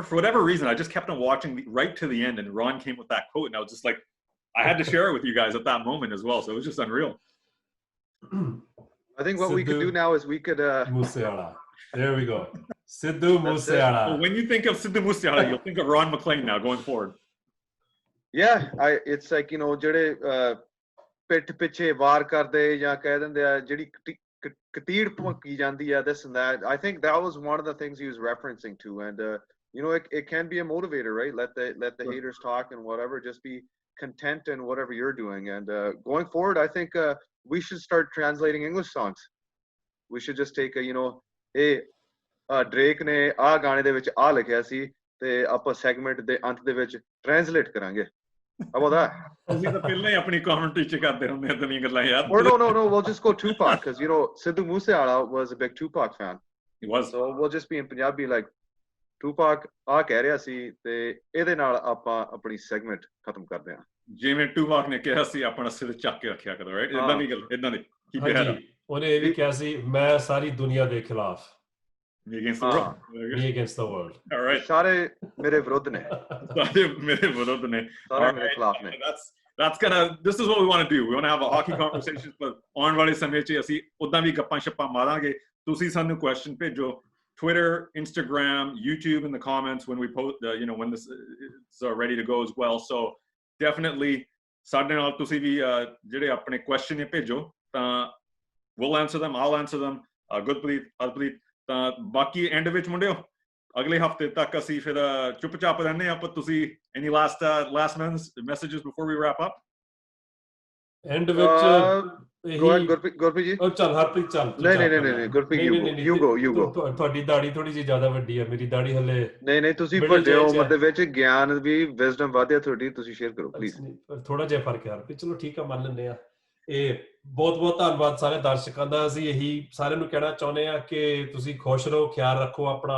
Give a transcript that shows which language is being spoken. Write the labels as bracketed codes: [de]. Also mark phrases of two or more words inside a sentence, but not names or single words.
[en] For whatever reason, I just kept on watching right to the end, and Ron came with that quote, and I was just like, I had to share it with you guys at that moment as well. So it was just unreal. I think what we could do now is we could Moosewala. There we go. Sidhu Moosewala. Well, when you think of Sidhu Moosewala, you'll think of Ron McLean now going forward. Yeah, it's like, you know, [pa] ਜਿਹੜੇ ਪਿੱਠ ਪਿੱਛੇ ਵਾਰ ਕਰਦੇ ਜਾਂ ਕਹਿ ਦਿੰਦੇ ਆ ਜਿਹੜੀ ਕਤੀੜ ਭੌਂਕੀ ਜਾਂਦੀ ਆ, [en] this and that. I think that was one of the things he was referencing to. And you know, it can be a motivator, right? Let the haters talk and whatever. Just be content in whatever you're doing. And going forward, I think we should start translating English songs. We should just take a, you know, hey, [pa] Drake ਨੇ ਆ ਗਾਣੇ ਦੇ ਵਿੱਚ ਆ ਲਿਖਿਆ ਸੀ ਤੇ ਆਪਾਂ ਸੈਗਮੈਂਟ ਦੇ ਅੰਤ ਦੇ ਵਿੱਚ ਟ੍ਰਾਂਸਲੇਟ ਕਰਾਂਗੇ. [en] How about that? [pa] ਅਸੀਂ ਤਾਂ ਪਹਿਲਾਂ ਹੀ ਆਪਣੀ ਕਮੈਂਟਰੀ ਚ ਕਰਦੇ ਹੁੰਦੇ ਇਦਾਂ ਦੀਆਂ ਗੱਲਾਂ ਯਾਰ. [en] Or no, we'll just go Tupac, because, you know, Sidhu Moosewala was a big Tupac fan. He was. So we'll just be in Punjabi like [pa] Tupac ਆ ਕਹਿ ਰਿਹਾ ਸੀ ਤੇ ਇਹਦੇ ਨਾਲ ਆਪਾਂ ਆਪਣੀ ਸੈਗਮੈਂਟ ਖਤਮ ਕਰਦੇ ਹਾਂ. ਜਿਵੇਂ Tupac ਨੇ ਕਿਹਾ ਸੀ ਆਪਣਾ ਸਿਰ ਚੱਕ ਕੇ ਰੱਖਿਆ ਕਰੋ, ਰਾਈਟ? ਇਦਾਂ ਦੀ ਗੱਲ, ਇਦਾਂ ਦੀ. ਉਹਨੇ ਇਹ ਵੀ ਕਿਹਾ ਸੀ, ਮੈਂ ਸਾਰੀ ਦੁਨੀਆ ਦੇ ਖਿਲਾਫ. [en] Me against the world. Me against the world. All right. [pa] ਸਾਰੇ ਮੇਰੇ ਵਿਰੁੱਧ ਨੇ. ਸਾਰੇ ਮੇਰੇ ਵਿਰੁੱਧ ਨੇ. ਸਾਰੇ ਮੇਰੇ ਖਿਲਾਫ ਨੇ. [en] This is what we want to do. We want to have a hockey conversation, but [pa] ਆਉਣ ਵਾਲੇ ਸਮੇਂ 'ਚ ਅਸੀਂ ਉਦਾਂ ਵੀ ਗੱਪਾਂ ਛੱਪਾਂ ਮਾਰਾਂਗੇ. ਤੁਸੀਂ ਸਾਨੂੰ ਕੁਐਸਚਨ ਭੇਜੋ. [en] Twitter, Instagram, YouTube in the comments when we post, you know, when this is ready to go as well. So definitely [pa] ਸਾਡੇ ਨਾਲ ਤੁਸੀਂ ਵੀ ਜਿਹੜੇ ਆਪਣੇ ਕੁਐਸਚਨ ਨੇ ਭੇਜੋ ਤਾਂ [en] we'll answer them. I'll answer them. [pa] Harpreet. ਤਾਂ ਬਾਕੀ ਐਂਡ ਵਿੱਚ ਮੁੰਡਿਓ ਅਗਲੇ ਹਫਤੇ ਤੱਕ ਅਸੀਂ ਫਿਰ ਚੁੱਪਚਾਪ ਰਹਿੰਦੇ ਹਾਂ, ਪਰ ਤੁਸੀਂ [en] any last messages before we wrap up? [pa] ਐਂਡ ਵਿੱਚ ਗੁਰਪ੍ਰੀਤ ਜੀ. ਚੱਲ ਹਰਪ੍ਰੀਤ ਚੱਲ. ਨਹੀਂ ਗੁਰਪ੍ਰੀਤ, [en] you go. [pa] ਤੁਹਾਡੀ ਦਾੜੀ ਥੋੜੀ ਜਿਹੀ ਜ਼ਿਆਦਾ ਵੱਡੀ ਹੈ, ਮੇਰੀ ਦਾੜੀ ਹਲੇ. ਨਹੀਂ ਤੁਸੀਂ ਵੱਡੇ ਉਮਰ ਦੇ ਵਿੱਚ ਗਿਆਨ ਵੀ ਵਿਜ਼ਡਮ ਵਧਿਆ ਤੁਹਾਡੀ, ਤੁਸੀਂ ਸ਼ੇਅਰ ਕਰੋ ਪਲੀਜ਼. ਥੋੜਾ ਜਿਹਾ ਫਰਕ ਹੈ ਹਰਪ੍ਰੀਤ, ਚਲੋ ਠੀਕ ਆ, ਮੰਨ ਲੈਂਦੇ ਆ. ਇਹ ਬਹੁਤ ਧੰਨਵਾਦ ਸਾਰੇ ਦਰਸ਼ਕਾਂ ਦਾ. ਅਸੀਂ ਇਹੀ ਸਾਰਿਆਂ ਨੂੰ ਕਹਿਣਾ ਚਾਹੁੰਦੇ ਹਾਂ ਕਿ ਤੁਸੀਂ ਖੁਸ਼ ਰਹੋ, ਖਿਆਲ ਰੱਖੋ ਆਪਣਾ.